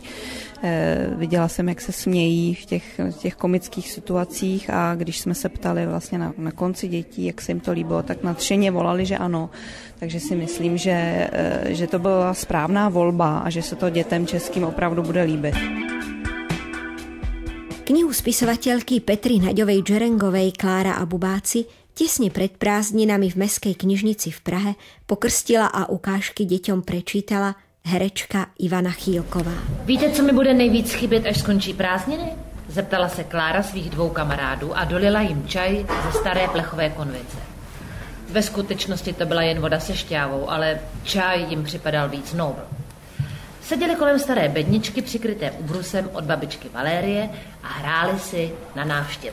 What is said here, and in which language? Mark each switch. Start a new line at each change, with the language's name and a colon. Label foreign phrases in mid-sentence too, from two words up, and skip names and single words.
Czech: Viděla jsem, jak se smějí v těch komických situacích a když jsme se ptali vlastně na konci dětí, jak se jim to líbilo, tak nadšeně volali, že ano. Takže si myslím, že to byla správná volba a že se to dětem českým opravdu bude líbit.
Slovak: Knihu spisovateľky Petry Naďovej Džerengovej Klára a bubáci tesne pred prázdninami v Mestskej knižnici v Prahe pokrstila a ukážky deťom prečítala herečka Ivana Chýlková.
Czech: Víte, co mi bude nejvíc chybět, až skončí prázdniny? Zeptala se Klára svých 2 kamarádů a dolila jim čaj ze staré plechové konvice. Ve skutečnosti to byla jen voda se šťávou, ale čaj jim připadal víc nobl. Seděli kolem staré bedničky přikryté ubrusem od babičky Valérie a hráli si na návštěvu.